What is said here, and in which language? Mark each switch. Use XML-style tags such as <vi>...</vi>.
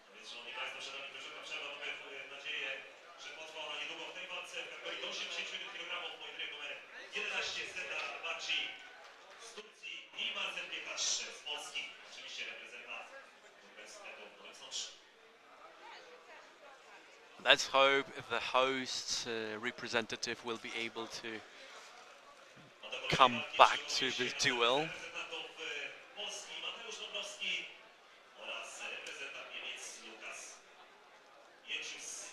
<pl>Szanowni Państwo, przed nami króciutka przerwa. Mamy nadzieję, że potrwa ona niedługo w tej walce w kategorii do 81 kg. Pojedynek numer 11, Serdar Anbarci z Turcji i Marcel Piekarz z Polski. Oczywiście reprezentant Uniwersytetu w Nowym Sączu.</pl> <en>Let's hope the host representative will be able to come back to this duel.</en> <pl>Reprezentantów Polski Mateusz Dąbrowski oraz reprezentant Niemiec Lukas Jęcius.</pl>